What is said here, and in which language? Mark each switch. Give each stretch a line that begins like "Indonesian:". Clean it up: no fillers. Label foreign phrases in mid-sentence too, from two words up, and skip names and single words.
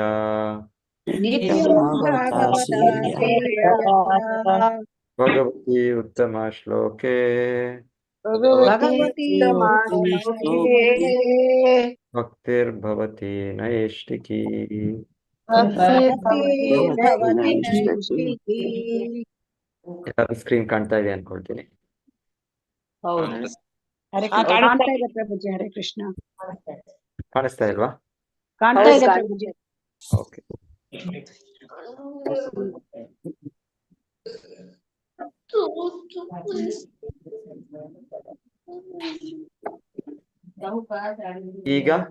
Sanskrit: नित्यं भागवता सेवया। भगवती उत्तमश्लोके भगवती उत्तमश्लोके भक्तिर्भवती नैष्टिकी। भक्तिर्भवति नैष्ठिकी।
Kannada: ಸ್ಕ್ರೀನ್ ಕಾಣ್ತಾ ಇದೆ ಅನ್ಕೊಳ್ತೀನಿ. ಹೌದು. ಕಾಣ್ತಾ ಇದೆ ಪ್ರಭುಜಿ. ಹರೇ ಕೃಷ್ಣ. ಕಾಣಿಸ್ತಾ ಇಲ್ವಾ? ಕಾಣ್ತಾ ಇದೆ ಪ್ರಭುಜಿ. ಓಕೆ. ಈಗ